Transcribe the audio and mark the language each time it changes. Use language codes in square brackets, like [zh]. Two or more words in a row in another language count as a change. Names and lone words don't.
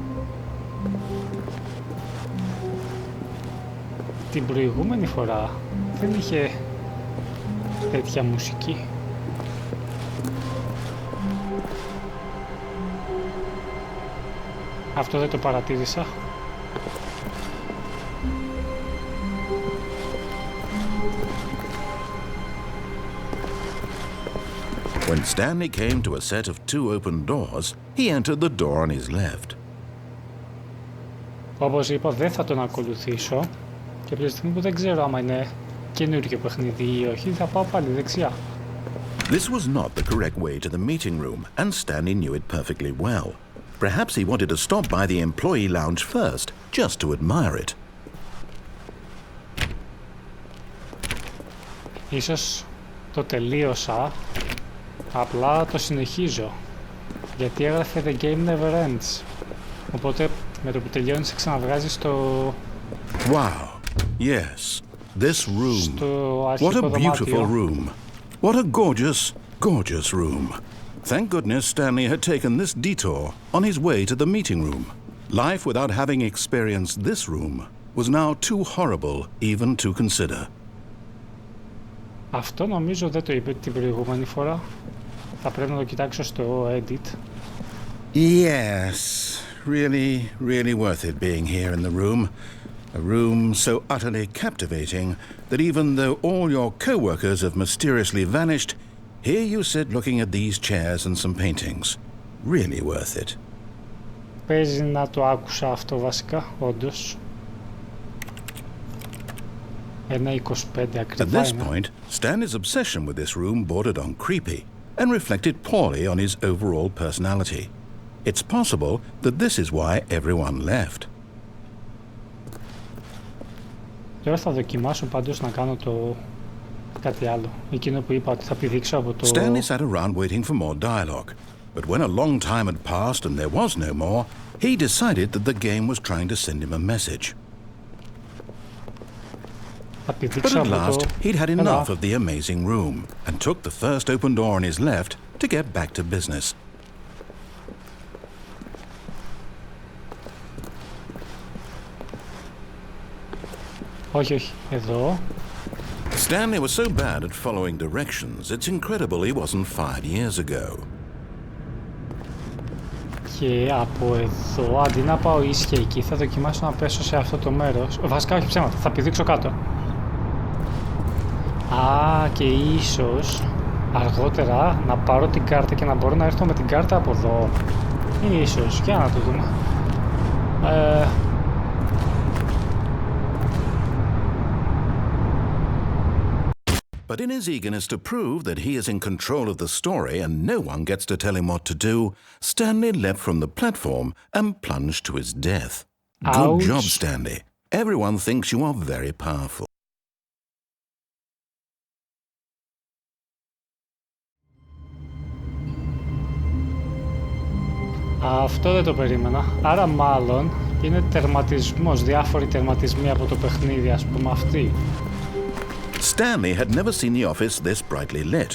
[el] Την προηγούμενη φορά δεν είχε τέτοια μουσική. Αυτό δεν το παρατήρησα. [en] When Stanley came to a set of 2 open doors, he entered the door on his left. [el] Όπως είπα, δεν θα τον ακολουθήσω και από τη στιγμή που δεν ξέρω άμα είναι καινούργιο παιχνίδι ή όχι, θα πάω πάλι δεξιά. [en] This was not the correct way to the meeting room, and Stanley knew it perfectly well. Perhaps he wanted to stop by the employee lounge first, just to admire it. [el] Ίσως το τελείωσα, απλά το συνεχίζω, γιατί έγραφε The Game Never Ends. Οπότε με το που τελειώνει σε ξαναβγάζει στο... [en] Wow, yes, this room. [el] Στο [en] What [el] αρχικό [en] a beautiful [el] δωμάτιο. [en] room. What a gorgeous, gorgeous room. Thank goodness Stanley had taken this detour on his way to the meeting room. Life without having experienced this room was now too horrible even to consider. [el] Αυτό νομίζω δεν το είπε την προηγούμενη φορά. Θα πρέπει να το κοιτάξω στο edit. [en] Yes, really worth it being here in the room. A room so utterly captivating that even though all your co-workers have mysteriously vanished, here you sit looking at these chairs and some paintings. Really worth it. [el] Παίζει να το άκουσα αυτό βασικά, όντως. 1.25 [en] At [el] ακριβά [en] this [el] είναι. [en] point, Stanley's obsession with this room bordered on creepy and reflected poorly on his overall personality. It's possible that this is why everyone left. [el] Τώρα θα δοκιμάσω πάντως να κάνω το κάτι άλλο. Εκείνο που είπα ότι θα πηδήξω από το... [en] Stanley sat around waiting for more dialogue, but when a long time had passed and there was no more, he decided that the game was trying to send him a message. [el] Θα [en] But [el] πηδήξω [en] at [el] από [en] last, [el] το... [en] he'd had [el] Έλα. [en] enough of the amazing room and took the first open door on his left to get back to business. [el] Όχι, εδώ. [en] Stanley was so bad at following directions, it's incredible he wasn't fired years ago. [el] Και από εδώ, αντί να πάω ίσια εκεί, θα δοκιμάσω να πέσω σε αυτό το μέρος. Βασικά όχι ψέματα, θα πηδήξω κάτω. Α, και ίσως αργότερα να πάρω την κάρτα και να μπορώ να έρθω με την κάρτα από εδώ. Ίσως, για να το δούμε. [en] But in his eagerness to prove that he is in control of the story and no one gets to tell him what to do, Stanley leapt from the platform and plunged to his death. Ouch. Good job, Stanley. Everyone thinks you are very powerful. [el] Αυτό δεν το περίμενα. Άρα μάλλον είναι τερματισμός, διάφοροι τερματισμοί από το παιχνίδι, ας πούμε αυτοί. [en] Stanley had never seen the office this brightly lit.